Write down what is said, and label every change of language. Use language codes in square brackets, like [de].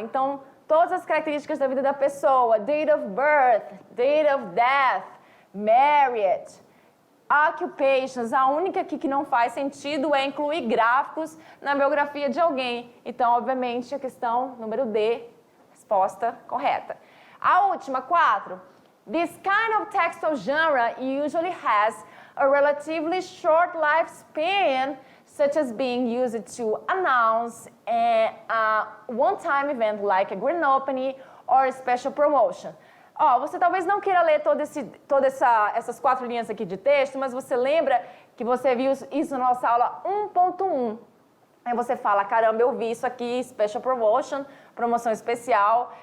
[pt] Então, todas as características da vida da pessoa, [en] date of birth, date of death, [pt] married, occupations, a única aqui que não faz sentido é incluir gráficos na biografia de alguém. Então, obviamente, a questão número D, resposta correta. A última, 4. [en] This kind of textual genre usually has a relatively short lifespan, such as being used to announce a one-time event like a grand opening or a special promotion. [pt] Você talvez não queira ler todas essas 4 linhas aqui de texto, mas você lembra que você viu isso na nossa aula 1.1. Aí você fala, caramba, eu vi isso aqui, [en] special promotion, [pt] promoção especial.